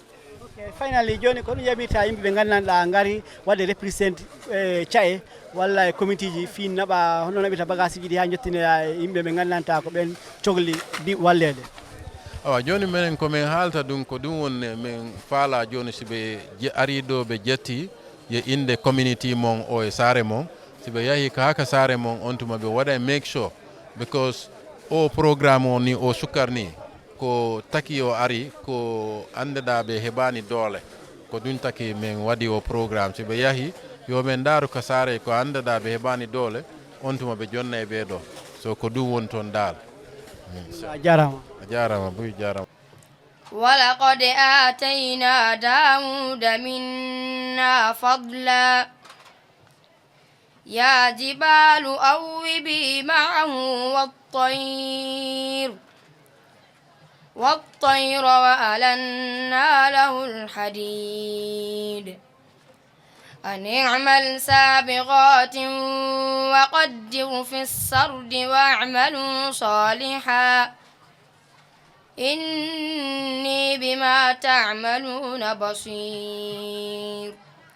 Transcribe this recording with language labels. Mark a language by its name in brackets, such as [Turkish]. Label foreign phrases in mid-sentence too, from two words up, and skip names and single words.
[Fula] finally joni ko ɗum yaɓirta yimɓe ɓe gandanɗa gari wadde représente cae walla e comité ji fi naɓa hono naɓita bagage ji ɗi ha jettinira yimɓe ɓe gandanta ko ɓen cohli wallede awa joni minen komin haalta ɗum ko ɗum woni min faala joni siɓe ari ɗo ɓe jetti ye inde community mon o e saare mon siɓe yahi ka haka saare mon on tuma ɓe waɗa [English] make sure because [Fula] o programme o ni o sukkar ni ko taki o ari ko andeɗa ɓe heɓani doole ko ɗum taki min waɗi o programme siɓe yahi yo min daaru ka saare ko andeɗa ɓe heɓani doole on tuma ɓe jonna e ɓeɗo so ko ɗum woni toon dal a jarama jarama buy jarama [Arabic] ولقد آتينا داود منا فضلا يا جبال أوبي معه والطير وألنا له الحديد أن اعمل سابغات وقدر في السرد واعملوا صالحا إني بما تعملون بصير